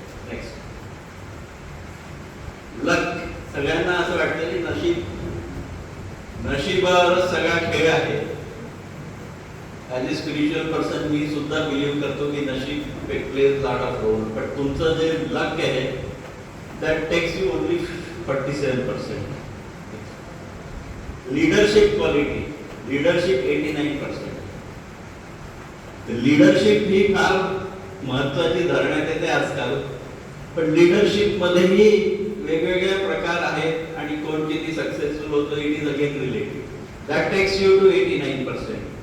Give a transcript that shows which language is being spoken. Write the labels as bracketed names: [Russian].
[Marathi] Next लक. सगळ्यांना असं वाटतं की नशिबावर सगळा खेळ आहे. [English] as a spiritual person [Marathi] मी सुद्धा बिलीव्ह करतो की नशीब [English] plays lot of role, [Marathi] but तुमचं जे लक आहे [English] That takes you only 47%. Leadership quality, leadership 89%. [Marathi] Leadership ही फार महत्वाची धरण्यात येते आजकाल, पण लीडरशिप मध्येही वेगवेगळे प्रकार आहेत आणि कोण किती सक्सेसफुल होतो [English] It is again relative. That takes you to 89%.